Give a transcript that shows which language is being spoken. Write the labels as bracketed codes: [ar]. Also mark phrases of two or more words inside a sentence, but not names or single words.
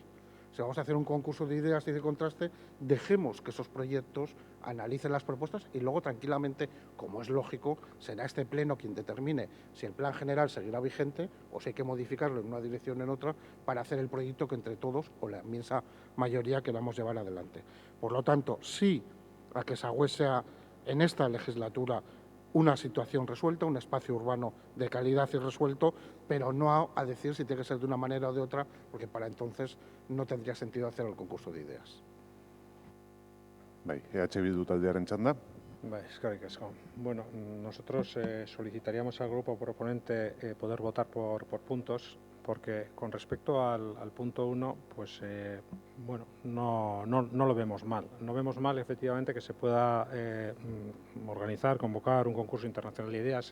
[es] Si vamos a hacer un concurso de ideas y de contraste, dejemos que esos proyectos analicen las propuestas y luego tranquilamente, como es lógico, será este pleno quien determine si el plan general seguirá vigente o si hay que modificarlo en una dirección o en otra para hacer el proyecto que entre todos o la inmensa mayoría queramos llevar adelante. Por lo tanto, sí a que Sagües sea en esta legislatura una situación resuelta, un espacio urbano de calidad y resuelto, pero no a decir si tiene que ser de una manera o de otra, porque para entonces no tendría sentido hacer el concurso de ideas. [eu] Bai, Bildu taldearen txanda. Eskerrik asko. [es] Bueno, nosotros solicitaríamos al grupo proponente poder votar por puntos, porque con respecto al punto 1, pues bueno, no lo vemos mal. No vemos mal, efectivamente, que se pueda organizar, convocar un concurso internacional de ideas.